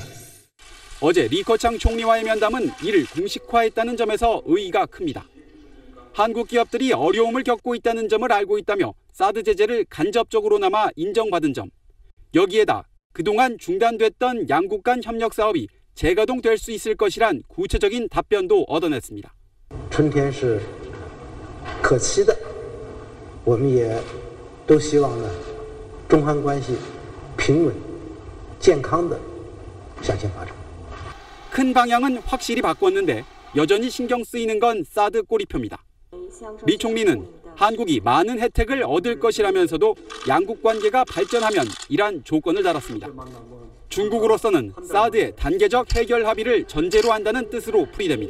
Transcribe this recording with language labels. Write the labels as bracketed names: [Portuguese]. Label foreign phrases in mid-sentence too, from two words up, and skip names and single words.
[Korean] 어제 리커창 총리와의 면담은 이를 공식화했다는 점에서 의의가 큽니다. 한국 기업들이 어려움을 겪고 있다는 점을 알고 있다며 사드 제재를 간접적으로나마 인정받은 점, 여기에다 그동안 중단됐던 양국 간 협력 사업이 재가동될 수 있을 것이란 구체적인 답변도 얻어냈습니다. [Chinese] 春天是可期的，我们也都希望呢，中韩关系平稳、健康的向前发展。 [Korean] 큰 방향은 확실히 바꿨는데 여전히 신경 쓰이는 건 사드 꼬리표입니다. 리 총리는 한국이 많은 혜택을 얻을 것이라면서도 양국 관계가 발전하면 이란 조건을 달았습니다. 중국으로서는 사드의 단계적 해결 합의를 전제로 한다는 뜻으로 풀이됩니다.